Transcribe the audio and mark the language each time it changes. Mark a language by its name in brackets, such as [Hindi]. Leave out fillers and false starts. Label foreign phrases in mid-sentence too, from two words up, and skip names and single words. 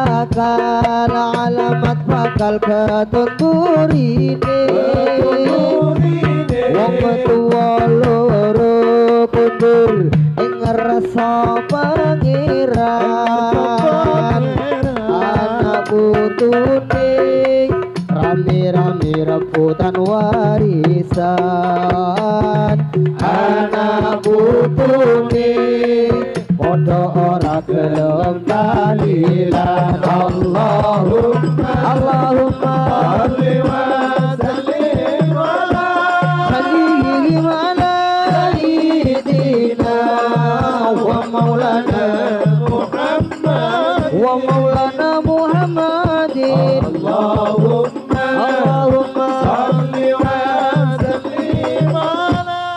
[Javanese] bakal ketundurine wong tuwa loro kundur ing rasa pangeran anak putune rame-rame rebutan warisan anak putune padha ora gelem talilan [Arabic] اللهم صل وسلم على سيدنا ومولانا محمد اللهم صل وسلم على